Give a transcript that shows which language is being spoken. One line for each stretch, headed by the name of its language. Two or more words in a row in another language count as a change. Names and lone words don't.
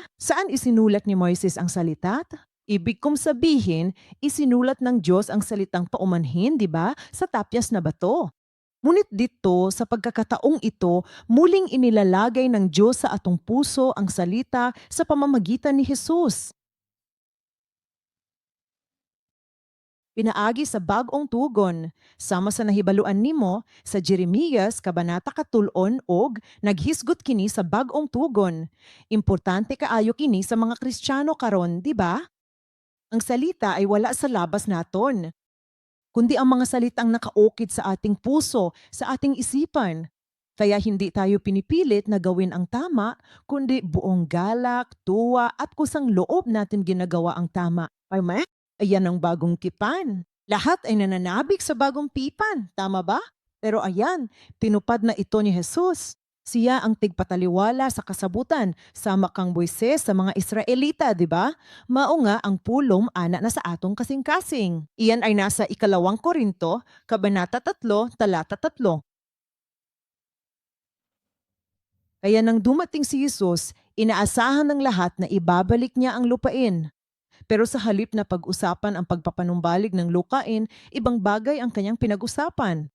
Filipino: Saan isinulat ni Moises ang salita? Ibig kong sabihin, isinulat ng Diyos ang salitang paumanhin, di ba? Sa tapyas na bato. Ngunit dito, sa pagkakataong ito, muling inilalagay ng Diyos
Cebuano: sa atong puso
Filipino: ang salita sa pamamagitan ni Jesus.
Cebuano: Pinaagi sa bagong tugon, sama sa nahibaluan nimo sa Jeremias Kabanata 3 og naghisgot kini sa bagong tugon. Importante kaayo kini sa mga Kristiyano karon,
Filipino: di ba? Ang salita ay wala sa labas naton, kundi ang mga salitang nakaukit sa ating puso, sa ating isipan. Kaya hindi tayo pinipilit na gawin ang tama, kundi buong galak, tuwa at kusang loob natin ginagawa ang tama. Tama? Ayan ang bagong tipan. Lahat ay nananabik sa bagong pipan. Tama ba? Pero ayan, tinupad na ito ni Jesus.
Cebuano: Siya ang tigpataliwala sa kasabutan, sama kang Moises sa mga Israelita,
Filipino: di ba?
Cebuano: Mao nga ang pulong ana na sa atong kasing-kasing.
Filipino: Iyan ay nasa 2 Korinto, Kabanata 3, talata 3. Kaya nang dumating si Jesus, inaasahan ng lahat na ibabalik niya ang lupain. Pero sa halip na pag-usapan ang pagpapanumbalik ng lupain, ibang bagay ang kanyang pinag-usapan.